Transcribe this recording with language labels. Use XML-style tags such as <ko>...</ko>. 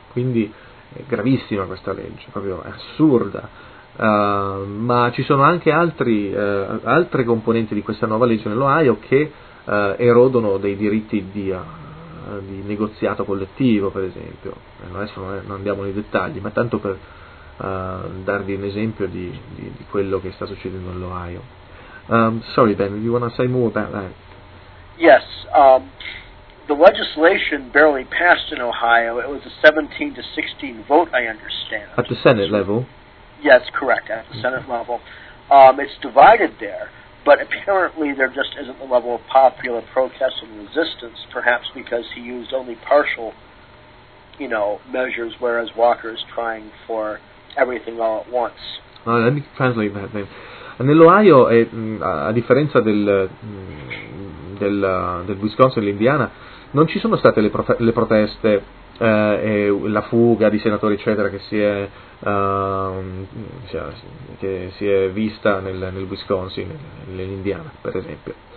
<it>Quindi è gravissima questa legge, proprio è assurda, ma ci sono anche altre componenti di questa nuova legge nell'Ohio che erodono dei diritti di di negoziato collettivo, per esempio. Adesso non andiamo nei dettagli, ma tanto per darvi un esempio di quello che sta succedendo all'Ohio.</it> <en>Sorry, Ben, you want to say more about that? Yes. The legislation barely passed in Ohio. It was a 17-16 vote, I understand. At the Senate level? Yes, correct, at the Senate level. It's divided there, but apparently there just isn't the level of popular protest and resistance, perhaps because he used only partial, you know, measures, whereas Walker is trying for everything all at once. Let me translate that then.</en> <it>Nell'Ohio, a differenza del Wisconsin e dell'Indiana, non ci sono state le proteste e la fuga di senatori, eccetera, che si è vista nel Wisconsin e nell'Indiana, per esempio.</it>